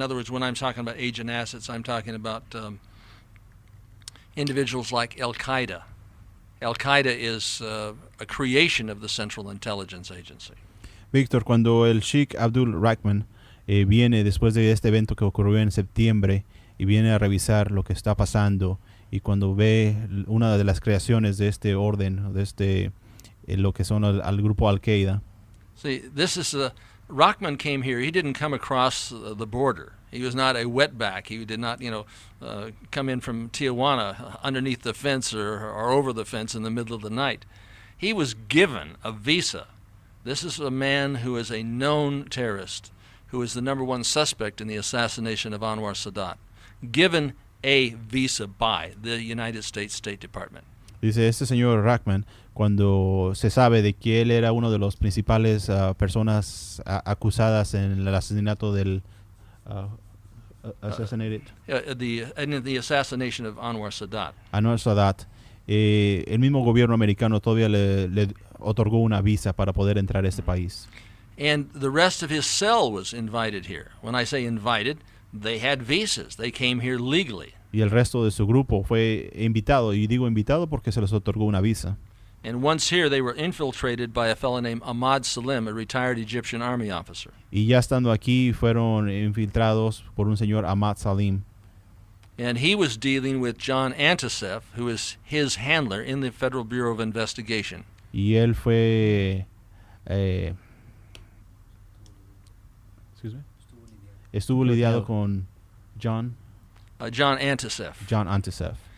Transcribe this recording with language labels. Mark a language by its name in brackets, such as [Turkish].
[English] In other words, when I'm talking about agent assets, I'm talking about individuals like Al-Qaeda. Al-Qaeda is a creation of the Central Intelligence Agency. [Spanish] Víctor, cuando el Sheikh Abdul Rahman viene después de este evento que ocurrió en septiembre y viene a revisar lo que está pasando, y cuando ve una de las creaciones de este orden, de lo que son al grupo Al-Qaeda. [English] See, this is Rahman came here. He didn't come across the border. He was not a wetback. He did not, come in from Tijuana underneath the fence or over the fence in the middle of the night. He was given a visa. This is a man who is a known terrorist, who is the number one suspect in the assassination of Anwar Sadat, given a visa by the United States State Department. [Spanish] Dice este señor Rackman, cuando se sabe de que él era uno de los principales personas acusadas en el asesinato del [English] assassinated In the assassination of Anwar Sadat. [Spanish] Anwar Sadat, el mismo gobierno americano todavía le otorgó una visa para poder entrar a este país. [English] And the rest of his cell was invited here. When I say invited, they had visas. They came here legally. [Spanish] Y el resto de su grupo fue invitado, y digo invitado porque se les otorgó una visa. [English] And once here, they were infiltrated by a fellow named Ahmad Salim, a retired Egyptian army officer. [Spanish] Y ya estando aquí fueron infiltrados por un señor Ahmad Salim. [English] And he was dealing with John Antisef, who is his handler in the Federal Bureau of Investigation. [Spanish] Y él fue estuvo lidiado con John Antisef.